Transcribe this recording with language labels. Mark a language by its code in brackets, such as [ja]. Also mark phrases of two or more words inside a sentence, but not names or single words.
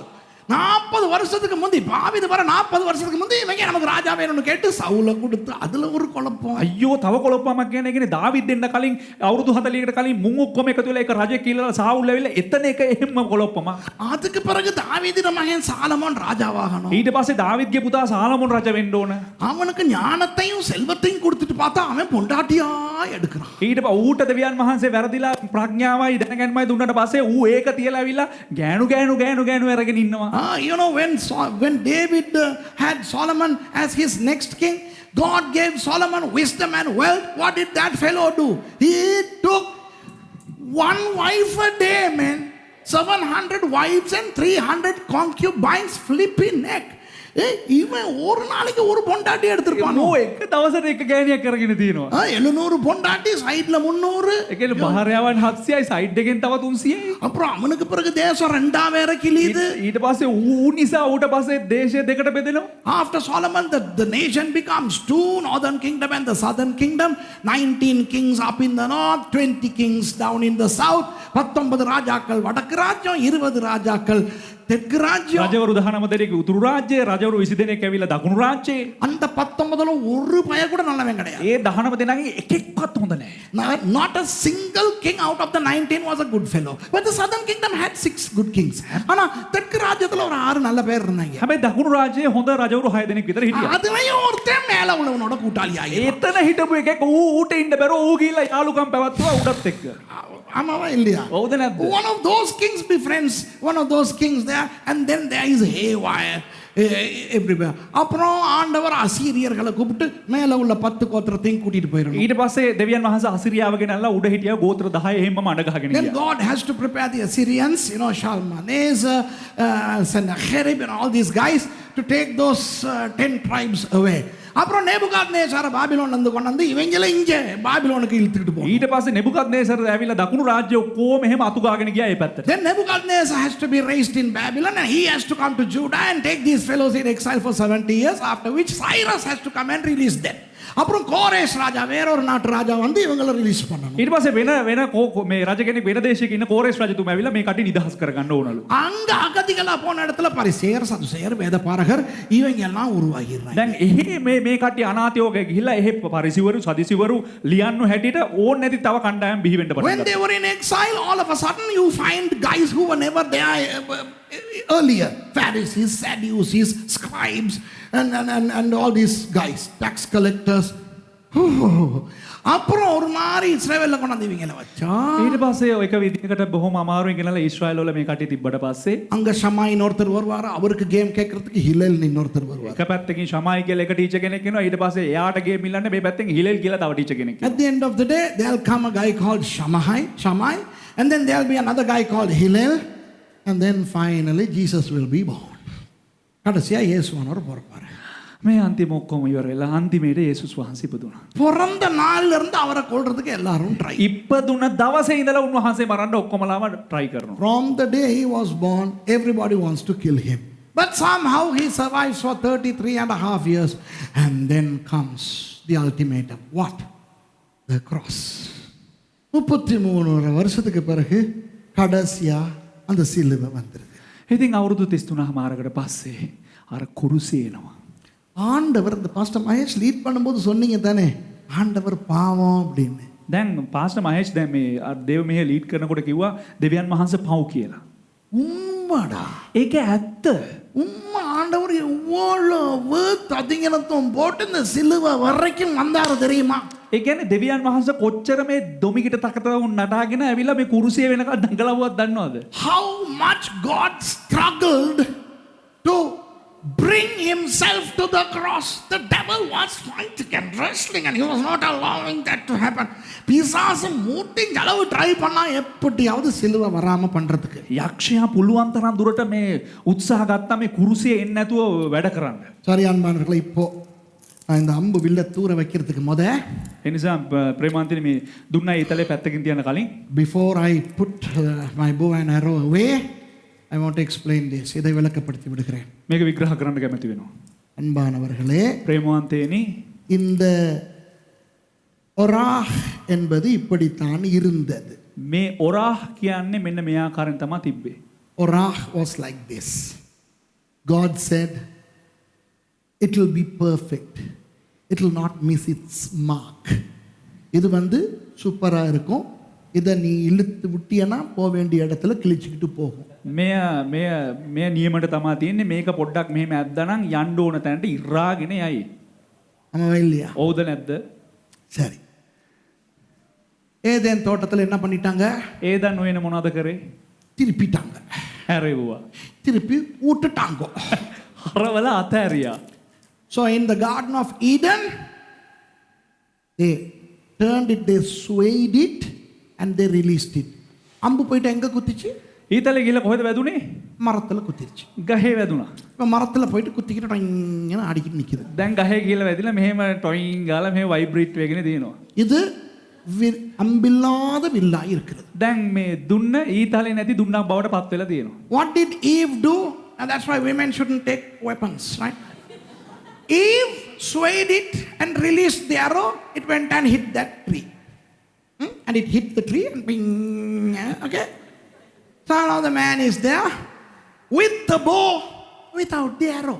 [ta] 40 வருஷத்துக்கு முந்தி தாவீது வர 40 வருஷத்துக்கு முந்தி இவங்க நமக்கு ராஜா வேணும்னு கேட்டு சவுல கொடுத்து அதுல ஒரு குழப்பம். [si] අයියෝ තව කොළොප්පමක් කියන එකනේ දාවිද් දෙන්න කලින් අවුරුදු 40කට කලින් මුන් ඔක්කොම එකතු වෙලා එක රජෙක් කියලා සාවුල් ඇවිල්ලා එතන එක එහෙම කොළොප්පමක්. [ta] அதுக்கு பிறகு தாவீதின் மகன் சாலமோன் ராஜாவாகணும். [si] ඊට පස්සේ දාවිද්ගේ පුතා සාලමෝන් රජ වෙන්න ඕන. [ta] அவனுக்கு ஞானத்தையும் செல்வத்தையும் கொடுத்துட்டு பார்த்தா அவன் பொண்டாட்டியா எடுக்கிறான். [si] ඊට පස්සේ ඌට දෙවියන් වහන්සේ වැරදිලා ප්‍රඥාවයි දැනගැන්මයි දුන්නට පස්සේ ඌ ඒක තියලා ඇවිල්ලා ගෑනු අරගෙන ඉන්නවා. [en] When David had Solomon as his next king, God gave Solomon wisdom and wealth. What did that fellow do? He took one wife a day, man. 700 wives and 300 concubines, flipping neck. [ta] இவன் ஒரு நாளைக்கு ஒரு பொண்டாட்டி எடுத்துருப்பான். [si] එක දවසට එක ගෑණියක් කරගෙන තියෙනවා. [ta] 700 பொண்டாட்டி, சைடுல 300. [si] ඒ කියන්නේ බහරයාවන් 700යි සයිඩ් එකෙන් තව 300යි. [ta] அப்புறம் அவனுக்கு பிறகு தேசம் ரெண்டா வேற கிழியுது. [si] ඊට පස්සේ ඌ නිසා ඌට පස්සේ දේශය දෙකට බෙදෙනවා. [en] After Solomon, the nation becomes two, northern kingdom and the southern kingdom. 19 kings up in the north, 20 kings down in the south. [ta] 19 ராஜாக்கள் வடக்கு ராஜ்யம், 20 ராஜாக்கள் தெற்கு ராஜ்யம். [si] රජවරු 19 දෙනෙක් උතුරු රාජ්‍යය, රජවරු 20 දෙනෙක් ඇවිල්ලා දකුණු රාජ්‍යයේ. [ta] அந்த 19ல ஒரு பய கூட நல்லவன் கிடையாது. [si] ඒ 19 දෙනාගේ එකෙක්වත් හොඳ නැහැ. [en] Not a single king out of the 19 was a good fellow. But the southern kingdom had 6 good kings. [ta] ஆனா தெற்கு ராஜ்யத்துல ஒரு 6 நல்ல பேர் இருந்தாங்க. [si] හැබැයි දකුණු රාජ්‍යයේ හොඳ රජවරු 6 දෙනෙක් විතර හිටියා. [ta] அதுலயும் ஒருத்தன் மேல உள்ளவனோட கூட்டாளி ஆயிடுறான். [si] එතන හිටපු එකෙක් ඌට ඉන්න බැරුව ඌ ගිහිල්ලා යාළුකම් පැවැත්තුවා උඩත් එක්ක. [ta] ஆமாவா இல்லையா? [si] හවුද නැද්ද? [en] One of those kings befriends one of those kings there, and then there is haywire everywhere. [ta] அப்புறம் ஆண்டவர் அசீரியர்களை கூப்பிட்டு மேல உள்ள 10 கோத்திரத்தையும் கூட்டிட்டு போயிரணும். [si] ඊට පස්සේ දෙවියන් වහන්සේ අසිරියාව ගෙනල්ලා උඩ හිටියා ගෝත්‍ර 10 එහෙමම අඬ ගහගෙන [en] Then [si] ගියා. [en] God has to prepare the Assyrians, Shalmaneser, Sennacherib and all these guys to take those 10 tribes away. [ta] அப்புறம் நேபுகாத்நேச்சார பாபிலோன் வந்து கொண்டு வந்து இவங்கள இங்கே பாபிலோனுக்கு இழுத்துக்கிட்டு போகும். [si] ඊට පස්සේ නෙබුකද්නේසර් ඇවිල්ලා දකුණු රාජ්‍ය ඔක්කොම එහෙම අතු ගාගෙන ගියා ඒ පැත්තට. [en] Then Nebuchadnezzar has to be raised in Babylon and he has to come to Judah and take these fellows in exile for 70 years, after which Cyrus has to come and release them. [ta] அப்புறம் கோரேஷ் ராஜா வேற ஒரு நாட்டு ராஜா வந்து இவங்களை ரிலீஸ் பண்ணணும். [si] ඊට පස්සේ වෙන මේ රජ කෙනෙක් වෙන දේශයක ඉන්න කෝරේස් රජතුමා ඇවිල්ලා මේ කටි නිදහස් කරගන්න ඕනලු. [ta] அங்க அகதிகளா போன இடத்துல பரிசேயர் சதுசேயர் வேதபாரகர் இவங்க எல்லாம் உருவாகிடுறாங்க. [si] දැන් එහෙ මේ කට්ටිය අනාථයෝග ගිහිල්ලා එහෙ පරිසිවරු සදිසිවරු ලියන්නු හැටියට ඕන් නැති තව කණ්ඩායම් බිහි වෙන්න පටන් [en] When [si] ගත්තා. [en] they were in exile, all of a sudden you find guys who were never there earlier. Pharisees, Sadducees, scribes, and all these guys, tax collectors. [ta] அப்புறம் ஒரு மாதிரி இஸ்ரவேல்ல கொண்டாந்து இவங்கள வச்சா [si] ඊට පස්සේ එක විදිහකට බොහොම අමාරුවෙන් ගෙනලා ඊශ්‍රායල් වල මේ කට්ටිය තිබ්බට පස්සේ [ta] அங்க ஷமாயின் ஒருத்தர் வருவார், அவருக்கு கேம் கேட்கறதுக்கு ஹிலேல் இன்னொருத்தர் வருவார். [si] එක පැත්තකින් ශමායි කියලා එක ටීචර් කෙනෙක් ඉන්නවා ඊට පස්සේ එයාට ගේම් ඉල්ලන්නේ මේ පැත්තෙන් හිලෙල් කියලා තව ටීචර් කෙනෙක් [en] At the end of the day, there'll come a guy called Shammai, and then there'll be another guy called Hillel, and then finally Jesus will be born. [ta] கடைசியா இயேசுவானவர் பிறப்பாரு. [si] මේ අන්තිම ඔක්කොම ඉවර වෙලා අන්තිමේට යේසුස් වහන්සේ ඉපදුණා. [ta] பிறந்த நாள்ல இருந்து அவரை கொல்றதுக்கு எல்லாரும் ட்ரை. [si] ඉපදුන දවසේ ඉඳලා උන්වහන්සේ මරන්න ඔක්කොමලාම try කරනවා. [en] From the day he was born, everybody wants to kill him. But somehow he survives for 33 and a half years, and then comes the ultimatum. What? The cross. [ta] 33 வருஷத்துக்கு பிறகு கடைசியா அந்த சிலுவை வந்திருது. [si] ඉතින් අවුරුදු 33 මාරකට පස්සේ අර කුරුසේ එනවා. [ta] ஆண்டவர் இந்த பாஸ்டர் மகேஷ் லீட் பண்ணும்போது சொன்னீங்க தானே, ஆண்டவர் பாவம் அப்படின்னு. [si] දැන් පාස්ටර් මහේෂ් දැන් මේ දේව මෙහෙ ලීඩ් කරනකොට කිව්වා දෙවියන් වහන්සේ පව් කියලා. [ta] உண்மைடா, [si] ඒක ඇත්ත. [ta] உண்மை. ஆண்டவர் எவ்வளவு ததிங்கனத்துவம் போட்டு இந்த சிலுவை வரைக்கும் வந்தாரு தெரியுமா? [si] ඒ කියන්නේ දෙවියන් වහන්සේ කොච්චර මේ දොමිකිට තකතවුන් නටාගෙන ඇවිල්ලා මේ කුරුසිය වෙනකන් දඟලවුවත් දන්නවද? [en] How much God struggled to bring himself to the cross. The devil was fighting and wrestling and he was not allowing that to happen. [ta] பிசாசு மூட்டின் அளவு ட்ரை பண்ணா எப்படியாவது சிலுவை வராம பண்றதுக்கு. [si] යක්ෂයා පුළුවන් තරම් දුරට මේ උත්සාහ ගත්තා මේ කුරුසිය එන්නේ නැතුව වැඩ කරන්න. [ta] சரி அன்பானவர்களே, இப்போ நான் இந்த அம்பு வில்ல தூர வைக்கிறதுக்கு [si] ඒ නිසා ප්‍රේමාන්තිනි මේ දුන්නා ඊතලේ පැත්තකින් තියන කලින් [en] before I put my bow and arrow away, I want to explain this. [ta] இதை விளக்கப்படுத்தி விடுகிறேன். [si] මේක විග්‍රහ කරන්න කැමති වෙනවා. [ta] அன்பானவர்களே, [si] ප්‍රේමාන්තේනි [ta] இந்த ஒராஹ் என்பது இப்படித்தான் இருந்தது. [si] මේ ඔරාහ් කියන්නේ මෙන්න මේ ආකාරයෙන් තමයි තිබ්බේ. [en] Orah was like this. God said, it will be perfect. It will not miss its mark. [ta] இது வந்து சூப்பரா இருக்கும். இதை நீ இழுத்து விட்டியனா போக வேண்டிய இடத்துல கிழிச்சுக்கிட்டு போகும். [si] මේ නියමයට තමයි තියෙන්නේ. මේක පොඩ්ඩක් මෙහෙම ඇද්දානම් යන්න ඕන තැනට ඉරාගෙන යයි. [ta] ஆமாவா இல்லையா? [si] ඔව්ද නැද්ද? [ta] சரி. ஏதேன் தோட்டத்தில் என்ன பண்ணிட்டாங்க? [si] ඒදන් ඔයන මොනවද කරේ? [ta] திருப்பிட்டாங்க. [si] හැරෙව්වා. [ta] திருப்பி விட்டுட்டாங்க. [si] හරවලා අතෑරියා. [en] So in the Garden of Eden, they turned it, they swayed it, and they released it. [ta] அம்பு போயிட்டு எங்க குத்திச்சு? [si] ඊතලේ ගිහලා කොහෙද වැදුනේ? [ta] மரத்துல குத்திருச்சு. [si] ගහේ වැදුනා. [ta] இப்போ மரத்துல போயிட்டு குத்திக்கிட்டு டொய்ன்னு அடிக்கிட்டு நிக்குது. [si] දැන් ගහේ ගිහලා වැදිලා මෙහෙම ටොයින් ගාලා මෙහෙම වයිබ්‍රේට් වෙගෙන දිනනවා. [ta] இது அம்பில்லாத வில்லாய் இருக்கிறது. [si] දැන් මේ දුන්න ඊතලේ නැති දුන්නක් බවට පත් වෙලා තියෙනවා. [en] What did Eve do? And that's why women shouldn't take weapons, right? Eve swayed it and released the arrow. It went and hit that tree. And it hit the tree and bing. Okay? So now the man is there with the bow, without the arrow.